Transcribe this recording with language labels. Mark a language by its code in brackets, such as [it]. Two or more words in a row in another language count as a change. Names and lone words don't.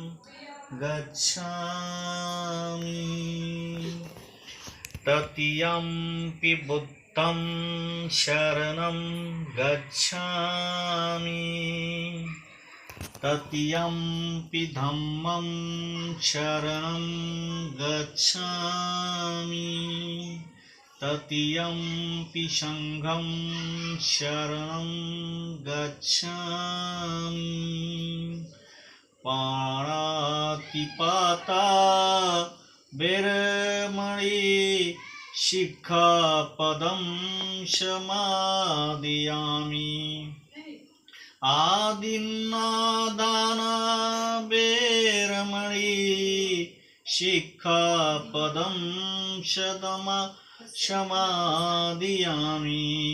[pi] गच्छामि, तृतीयंपि बुद्धं शरणं गच्छामि, तृतीयंपि धम्मं शरणं गच्छामि, तृतीयंपि संघं शरणं गच्छामि। पाणातिपाता विरमणि शिक्षापदं समादयामि, आदिन्नादाना विरमणि शिक्षापदं समादयामि।